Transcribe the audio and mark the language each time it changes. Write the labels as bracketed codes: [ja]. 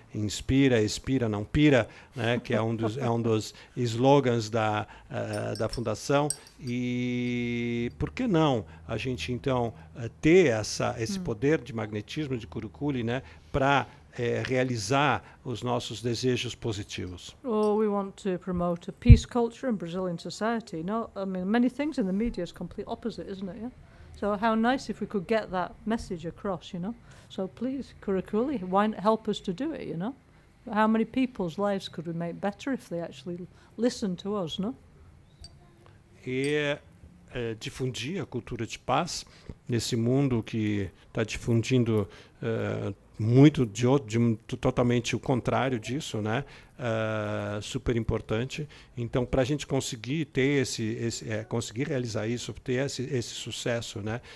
[pt] Inspira, expira, não pira, né? Que é um dos slogans da Fundação. E por que não a gente, então, ter esse poder de magnetismo de Kurukulle, né? Para realizar os nossos desejos positivos. [en] Or we want to promote a peace culture in Brazilian society. No, I mean, many things in the media is complete opposite, isn't it? Yeah. So how nice if we could get that message across, you know. So please, Kurukulle, why not help us to do it, you know? How many people's lives could we make better if they actually listen to us, no? [pt] E difundir a cultura de paz nesse mundo que está difundindo muito totalmente o contrário disso, né? Super importante. Então, para a gente conseguir ter conseguir realizar isso, ter esse sucesso, né?